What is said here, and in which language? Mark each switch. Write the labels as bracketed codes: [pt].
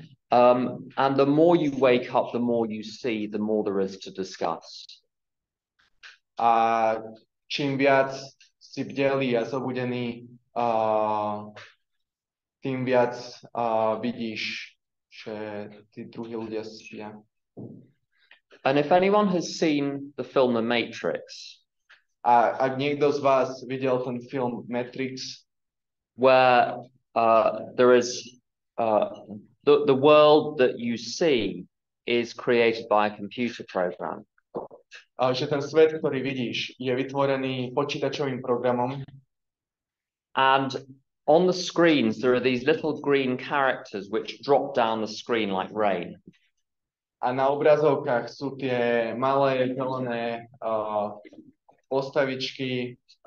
[en] And the more you wake up, the more you see, the more there is to discuss. [sk] A čím viac si bdelý a zobudený, tým viac vidíš, že tí druhí ľudia spia. [en] And if anyone has seen the film The Matrix, [sk] A ak niekto z vás videl ten film Matrix, [en] where there is the world that you see is created by a computer program. [sk] Že ten svet, ktorý vidíš, je vytvorený počítačovým programom. [en] And on the screens, there are these little green characters which drop down the screen like rain. [sk] A na obrazovkách sú tie malé zelené postavičky.